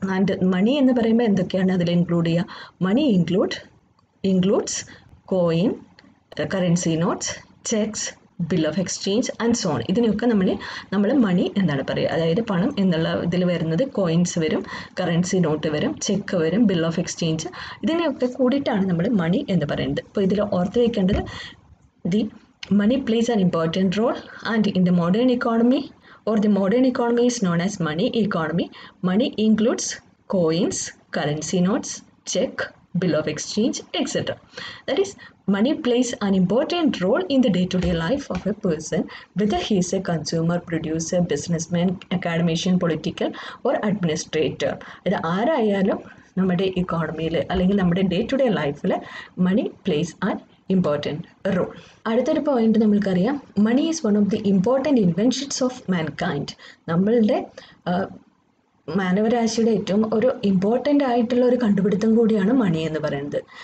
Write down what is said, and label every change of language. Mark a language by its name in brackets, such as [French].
[Malayalam] And money എന്ന് പറയുമ്പോൾ എന്തൊക്കെയാണ് അതിൽ ഇൻക്ലൂഡ് ചെയ്യുക? [English] Money includes coin, currency notes, cheques, bill of exchange and so on. [Malayalam] ഇതിനൊക്കെ നമ്മൾ മണി എന്നാണ് പറയുക. അതായത് പണം എന്നുള്ള ഇതിൽ വരുന്നത് കോയിൻസ് വരും, കറൻസി നോട്ട് വരും, ചെക്ക് വരും, ബിൽ ഓഫ് എക്സ്ചേഞ്ച്, ഇതിനെയൊക്കെ കൂടിയിട്ടാണ് നമ്മൾ മണി എന്ന് പറയുന്നത്. അപ്പോൾ ഇതിൽ ഓർത്ത് വയ്ക്കേണ്ടത്, [English] the money plays an important role, and in the modern economy is known as money economy. Money includes coins, currency notes, check, bill of exchange, etc. That is, money plays an important role in the day-to-day life of a person, whether he is a consumer, producer, businessman, academician, political or administrator. [Malayalam] ഇത് ആരായാലും നമ്മുടെ ഇക്കോണമിയിൽ അല്ലെങ്കിൽ നമ്മുടെ day to day ലൈഫിൽ [English] Money plays an important role. [Malayalam] അടുത്തൊരു point നമ്മൾക്കറിയാം, [English] Money is one of the important inventions of mankind. [Malayalam] നമ്മളുടെ മാനവരാശിയുടെ ഏറ്റവും ഒരു ഇമ്പോർട്ടൻ്റ് ആയിട്ടുള്ള ഒരു കണ്ടുപിടുത്തം കൂടിയാണ് മണി എന്ന് പറയുന്നത്.